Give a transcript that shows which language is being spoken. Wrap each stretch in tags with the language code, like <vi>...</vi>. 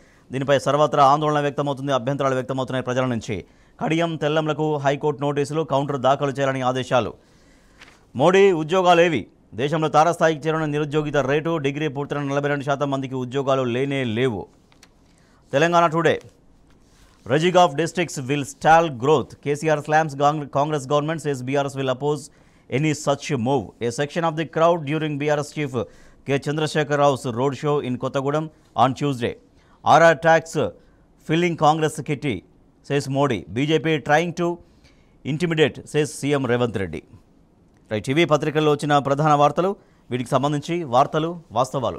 <te>దీనిపై సర్వత్రా ఆందోళన వ్యక్తమవుతుంది, అభ్యంతరాలు వ్యక్తమవుతున్నాయి ప్రజల నుంచి. కడియం తెల్లంలకు హైకోర్టు నోటీసులు, కౌంటర్ దాఖలు చేయాలని ఆదేశాలు. మోడీ ఉద్యోగాలేవి? దేశంలో తారస్థాయికి చేరిన నిరుద్యోగిత రేటు. డిగ్రీ పూర్తయిన 42% మందికి ఉద్యోగాలు లేనే లేవు. Telangana today.</te> <en>Rejig of districts will stall growth. KCR slams Congress government, says BRS will oppose any such move. A section of the crowd during BRS chief K. Chandrasekhar Rao's road show in Kottagudem on Tuesday. RR tax filling Congress kitty, says Modi. BJP trying to intimidate, says CM Revanth Reddy.</en> <te>Right, ఇవి పత్రికల్లో వచ్చిన ప్రధాన వార్తలు. వీటికి సంబంధించి వార్తలు వాస్తవాలు</te>